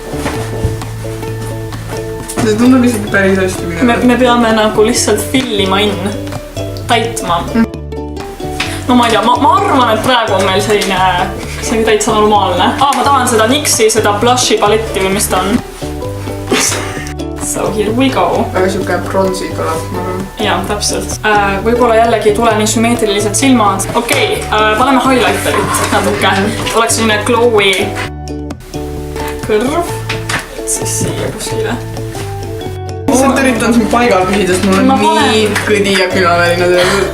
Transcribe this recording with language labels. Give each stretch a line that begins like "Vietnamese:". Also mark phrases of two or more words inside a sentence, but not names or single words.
Estonian: See tundub lihtsalt päris hästi minema. Me peame nagu lihtsalt fillima in. Täitma. No ma ei tea, ma arvan, et praegu on meil selline täitsa normaalne. Ma tahan seda NYX-i, seda blushi paletti või mis ta on.
English: So here we go.
Estonian: Väga siuke bronsi kõlab, ma arvan. Jaa, täpselt. Võib-olla jällegi ei tule nii sümmeetrilised silmad. Okei, paneme highlighterit natuke. Oleks selline glowy kõrv. Siis siia kuskile. Lihtsalt üritan siin paigal püsida, sest mul on nii kõdi ja külaväline tööd.